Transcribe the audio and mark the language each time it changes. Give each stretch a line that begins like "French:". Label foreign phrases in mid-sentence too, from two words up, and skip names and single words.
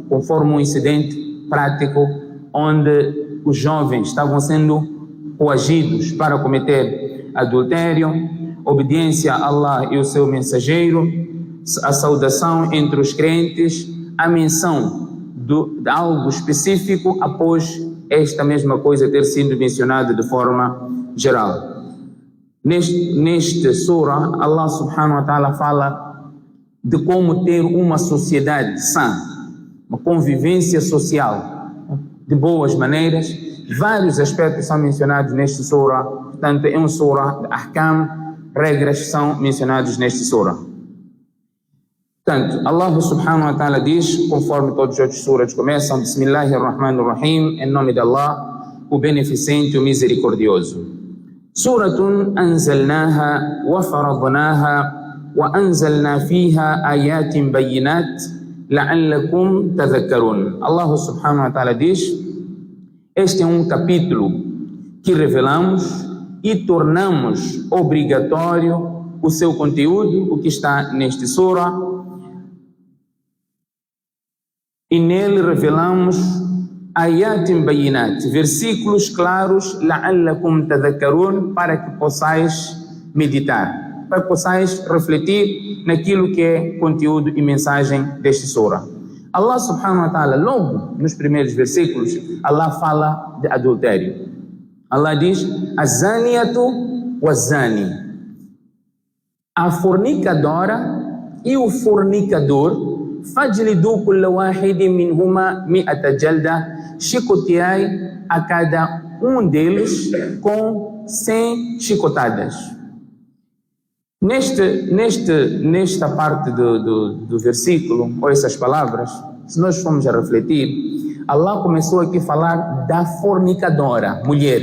Portuguese: conforme um incidente prático onde os jovens estavam sendo coagidos para cometer adultério, obediência a Allah e o seu mensageiro, a saudação entre os crentes, a menção de algo específico após esta mesma coisa ter sido mencionada de forma geral. Neste surah, Allah
Arabic: سبحانه وتعالى
Portuguese: fala de como ter uma sociedade sã, uma convivência social de boas maneiras. Vários aspectos são mencionados neste surah. Portanto, é um surah de ahkam, regras são mencionadas neste surah. Portanto, Allah
Arabic: سبحانه وتعالى
Portuguese: diz, conforme todos os outros surahs começam, Bismillahirrahmanirrahim, em nome de Allah, o beneficente, o misericordioso.
Arabic: سورة أنزلناها وفرضناها وأنزلنا فيها آيات بينات لعلكم تذكرون.
Portuguese: Allah
Arabic: سبحانه وتعالى
Portuguese: diz, este é um capítulo que revelamos e tornamos obrigatório o seu conteúdo, o que está neste surah, e nele revelamos
Arabic: آيات بينات,
Portuguese: versículos claros,
Arabic: لعلكم تذكرون,
Portuguese: para que possais meditar, para que possais refletir naquilo que é conteúdo e mensagem deste surah. Allah
Arabic: سبحانه وتعالى,
Portuguese: logo nos primeiros versículos, Allah fala de adultério. Allah diz,
Arabic: الزانية والزاني,
Portuguese: a fornicadora e o fornicador,
Arabic: فاجلدوا كل واحد منهما 100 جلدة,
Portuguese: chicoteai a cada um deles com 100 chicotadas. Nesta parte do versículo, ou essas palavras, se nós formos a refletir, Allah começou aqui a falar da fornicadora, mulher.